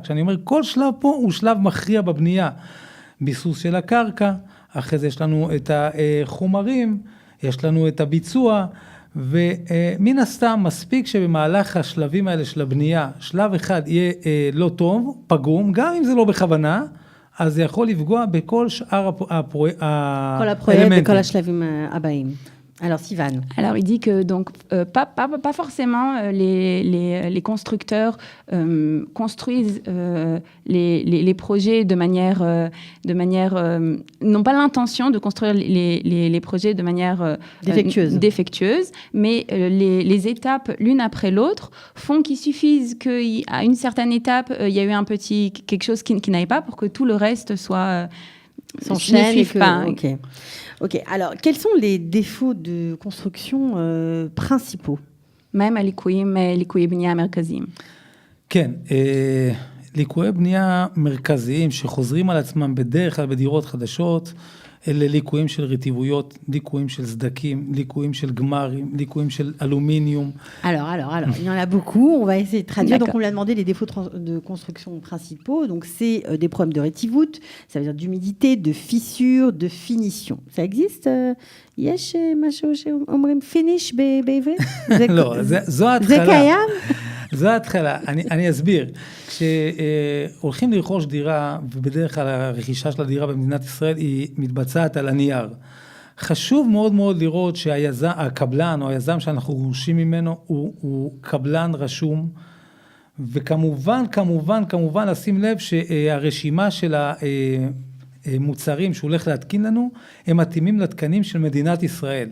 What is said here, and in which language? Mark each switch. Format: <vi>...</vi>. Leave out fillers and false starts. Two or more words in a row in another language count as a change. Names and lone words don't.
<he>כשאני אומר כל שלב פה הוא שלב מכריע בבנייה. ביסוס של הקרקע, אחרי זה יש לנו את החומרים, יש לנו את הביצוע, ומן הסתם מספיק שבמהלך השלבים האלה של הבנייה, שלב אחד יהיה לא טוב, פגום, גם אם זה לא בכוונה, אז זה יכול לפגוע בכל שאר כל הפרויקט בכל השלבים הבאים.</he> <fr>Alors, Sivan. Alors, il dit que donc, pas forcément les constructeurs construisent les projets de manière n'ont pas l'intention de construire les projets de manière défectueuse, mais les étapes l'une après l'autre font qu'il suffise qu'à une certaine étape, il y a eu quelque chose qui n'aille pas pour que tout le reste soit s'enchaîne et que... Ok. Alors, quels sont les défauts de construction principaux?</fr> <he>מהם ליקויי בנייה מרכזיים? כן, ליקויי בנייה מרכזיים שחוזרים על עצמם בדרך כלל בדירות חדשות, אלה ליקויים של רטיבויות, ליקויים של סדקים, ליקויים של גמרים, ליקויים של אלומיניום.</he> <fr>Alors, il y en a beaucoup, on va essayer de traduire. Donc, on lui a demandé les défauts de construction principaux. Donc, c'est des problèmes de rétivoute, ça veut dire d'humidité, de fissure, de finition. Ça existe?</fr> <he>יש משהו שאומרים finish בעברית? לא, זו ההתחלה. זה קיים? זו ההתחלה, אני אסביר. כשהולכים לרכוש דירה, ובדרך כלל הרכישה של הדירה במדינת ישראל היא מתבצעת על הנייר. חשוב מאוד מאוד לראות שהקבלן או היזם שאנחנו רוכשים ממנו הוא קבלן רשום, וכמובן לשים לב שהרשימה של המוצרים שהוא הולך להתקין לנו, הם מתאימים לתקנים של מדינת ישראל.</he>